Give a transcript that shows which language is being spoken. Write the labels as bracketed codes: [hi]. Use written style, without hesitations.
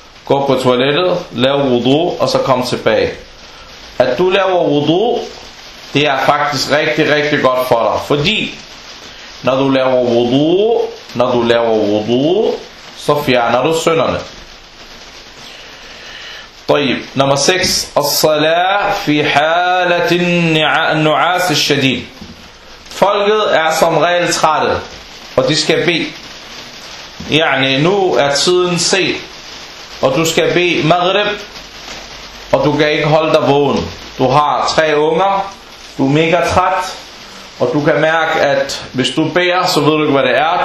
[da] Gå på toilettet, lav wudu, og så kom tilbage. At du laver wudu, det er faktisk rigtig, rigtig godt for dig. Fordi, når du laver wudu, så fjerner du synderne. [ar] طيب نمبر 6 الصلاة في حالة النعاس الشديد. [da] Folket er som regel trætte, og de skal be. يعني nu er tiden set, og du skal be maghrib, og du kan ikke holde dig vågen. Du har tre unger, du er mega træt, og du kan mærke, at hvis du beder, så ved du ikke hvad det er.